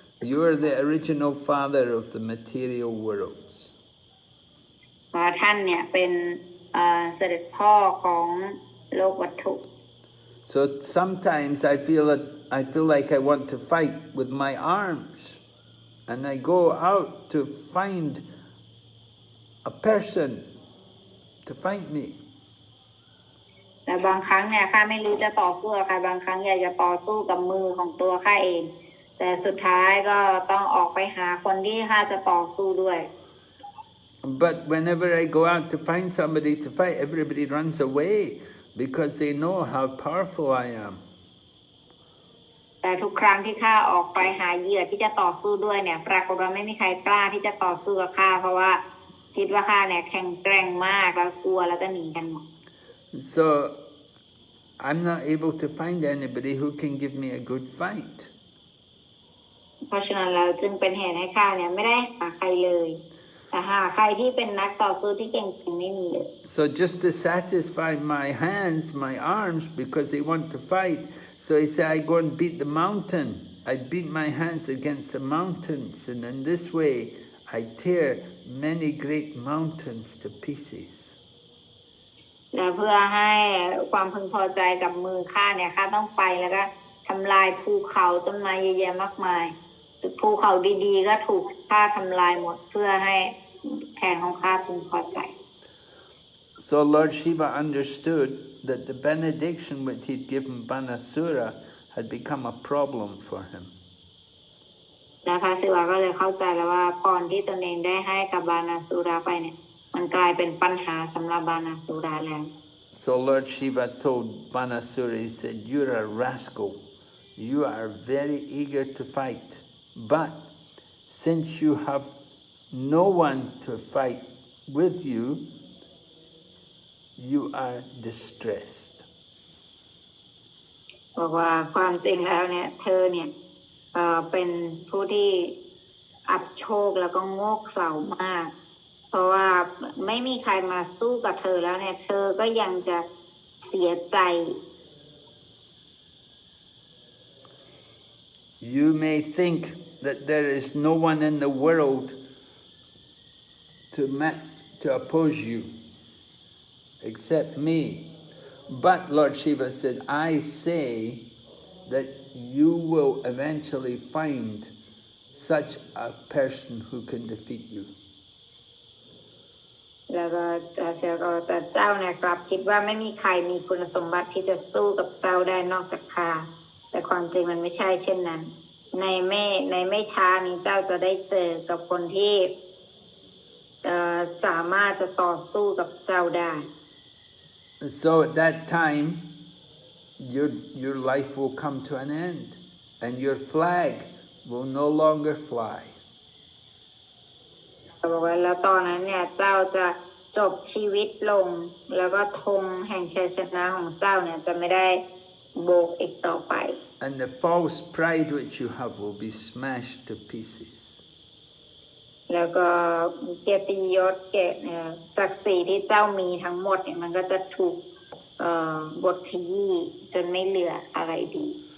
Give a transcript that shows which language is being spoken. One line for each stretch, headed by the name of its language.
English: You are the original father of the material worlds.
Thai: เพราะท่านเนี่ยเป็นเสด็จพ่อของโลกวัตถุ
English: So sometimes I feel like I want to fight with my arms, and I go out to find a person to fight me.
Thai: แต่บางครั้งเนี่ยข้าไม่รู้จะต่อสู้กับใครบางครั้งอยากจะต่อสู้กับมือของตัวข้าเองแต่สุดท้ายก็ต้องออกไปหาคนที่ข้าจะต่อสู้ด้วย
English: But whenever I go out to find somebody to fight, everybody runs away because they know how powerful I am.
Thai: แต่ทุกครั้งที่ข้าออกไปหาเหยื่อที่จะต่อสู้ด้วยเนี่ยปรากฏว่าไม่มีใครกล้าที่จะต่อสู้กับข้าเพราะว่าคิดว่าข้าเนี่ยแข็งแกร่งมากแล้วกลัวแล้วก็หนีกันหมด
English: So I'm not able to find anybody who can give me a good fight.
Thai: เพราะฉะนั้นเราจึงเป็นเหตุให้ข้าเนี่ยไม่ได้หาใครเลยแต่หาใครที่เป็นนักต่อสู้ที่เก่งๆไม่มีเลย
English: So just to satisfy my hands, my arms, because they want to fight, so he said, I go and beat the mountain. I beat my hands against the mountains, and in this way I tear many great mountains to pieces.
Thai: และเพื่อให้ความพึงพอใจกับมือข้าเนี่ยข้าต้องไปแล้วก็ทำลายภูเขาต้นไม้เยอะแยะมากมายภูเขาดีๆก็ถูกข้าทำลายหมดเพื่อให้ แขนของข้าพึงพอใจ
English: So Lord Shiva understood that the benediction which he'd given Banasura had become a problem for him.
Thai: และพระศิวะก็เลยเข้าใจแล้วว่าพรที่ตนเองได้ให้กับบานาสุราไปเนี่ยมันกลายเป็นปัญหาสำหรับบานาสุราแล้ว
English: So Lord Shiva told Banasura, he said, "You're a rascal. You are very eager to fight. But since you have no one to fight with you, you are distressed."
Thai: บอกว่าความจริงแล้วเนี่ยเธอเนี่ยเป็นผู้ที่อับโชคแล้วก็โง่เขลามากเพราะว่าไม่มีใครมาสู้กับเธอแล้วเนี่ยเธอก็ยังจะเสียใจ
English: You may think that there is no one in the world to oppose you except me. But Lord Shiva said, I say that you will eventually find such a person who can defeat you.
Thai: แล้วก็แต่เจ้าเนี่ยกลับคิดว่าไม่มีใครมีคุณสมบัติที่จะสู้กับเจ้าได้นอกจากข้าแต่ความจริงมันไม่ใช่เช่นนั้นในไม่ช้านี้เจ้าจะได้เจอกับคนที่สามารถจะต่อสู้กับเจ้าได้
English: So at that time, your life will come to an end, and your flag will no longer fly.
Thai: บอกว่าแล้วตอนนั้นเนี่ยเจ้าจะจบชีวิตลงแล้วก็ธงแห่งชัยชนะของเจ้าเนี่ยจะไม่ได้โบกอีกต่อไป
English: And the false pride which you have will be smashed to pieces.
Thai: แล้วก็เกียรติยศศักดิ์ศรีที่เจ้ามีทั้งหมดเนี่ยมันก็จะถูกบดขยี้จนไม่เหลืออะไรดี